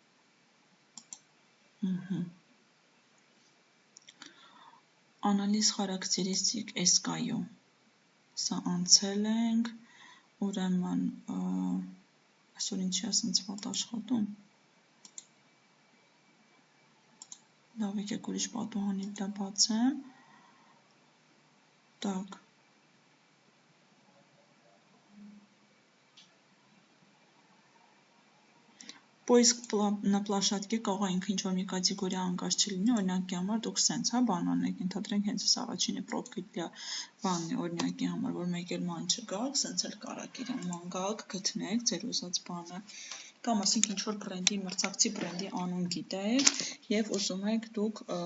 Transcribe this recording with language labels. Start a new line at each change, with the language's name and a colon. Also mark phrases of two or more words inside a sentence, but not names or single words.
Russian: Анализ характеристик
Armenian: SKU, սա անցել ենք, ուրեմն այսօր ինչի է սենց վատ աշխատում։ Լավ, եկեք ուրիշ պատուհանի վրա բացեմ։ Так.
Russian: Поиск на площадке
Armenian: կարող է ինքը ինչ-որ մի կատեգորիա անկած չլինի, օրինակի համար դուք սենց, հա, բան անեք, ենթադրենք հենց այս առաջինը պրոբկիլյա բանն է, օրինակի համար, որ մեկ էլ ման չգաք, սենց էլ կարակ իրան ման գաք, գտնեք ձեր ուզած բանը, կամ ասենք ինչ-որ բրենդի, մրցակցի բրենդի անուն գիտեք և ուզում եք դուք